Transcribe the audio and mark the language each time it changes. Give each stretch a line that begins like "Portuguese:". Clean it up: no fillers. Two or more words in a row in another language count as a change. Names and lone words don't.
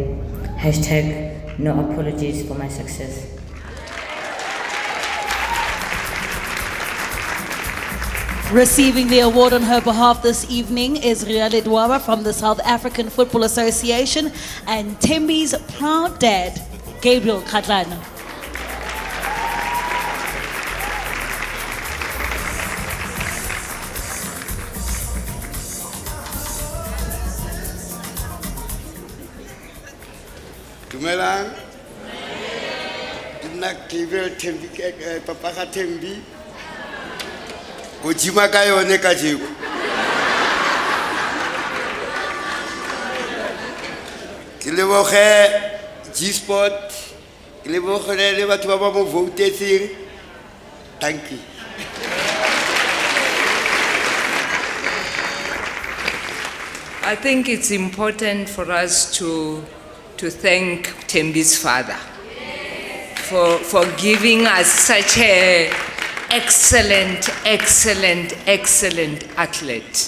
English: Hashtag no apologies for my success. Receiving the award on her behalf this evening is Riale Dwaba from the South African Football Association and Thembi's proud dad, Gabriel Kgatlana.
Tswana: Dumelang. Nna Gabriel Thembi, papa ga Thembi. Go jima ka yone ka jeko. Ke leboge G-Sport, ke leboge le batho ba ba mo votetseng.
English: Thank you. I think it's important for us to thank Thembi's father for giving us such a excellent athlete.